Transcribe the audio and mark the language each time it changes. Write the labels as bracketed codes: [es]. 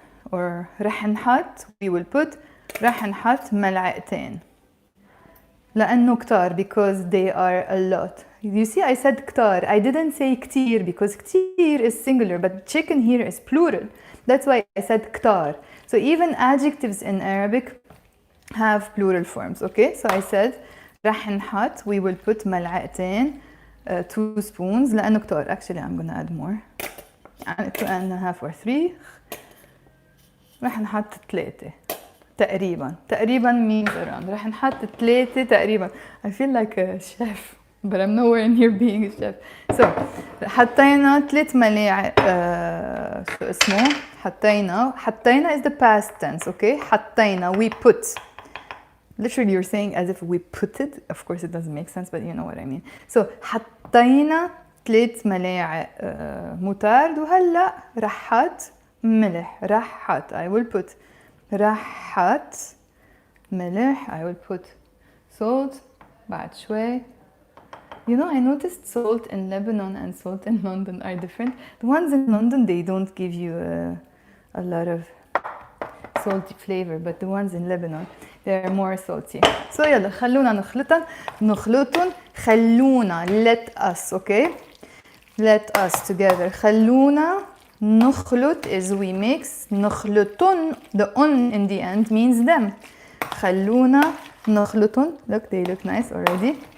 [ar] Or رح نحط, [en] we will put, [ar] رح نحط ملعقتين. لأنه كتار [en] because they are a lot. You see, I said كتار. I didn't say كتير because كتير is singular, but chicken here is plural. That's why I said كتار. So even adjectives in Arabic have plural forms, okay? So I said [ar] رح نحط, [en] we will put ملعقتين, 2 spoons [ar] لأنه كتار. [en] Actually, I'm gonna add more. 2.5 or 3. [ar] رح نحط 3 تقريبا. [en] تقريبا means around. [ar] رح نحط 3 تقريبا. [en] I feel like a chef, but I'm nowhere near being a chef. So حطينا 3 ملاعق [ar] شو اسمه؟ [en] حطينا is the past tense, okay? حطينا, we put. Literally you're saying as if we put it. Of course it doesn't make sense, but you know what I mean. [ar] So حطينا 3 ملاعق مطارد وهلا رح حط ملح. [en] رح حط, I will put. [ar] رح حط ملح, [en] I will put salt. [ar] بعد شوي. [en] You know, I noticed salt in Lebanon and salt in London are different. The ones in London, they don't give you a lot of salty flavor, but the ones in Lebanon, they're more salty. [ar] So يلا خلونا نخلطن. [en] خلونا, let us, okay? Let us together. خلونا نخلط is we mix. نخلطن, the on in the end means them. [ar] خلونا نخلطن. [en] Look, they look nice already.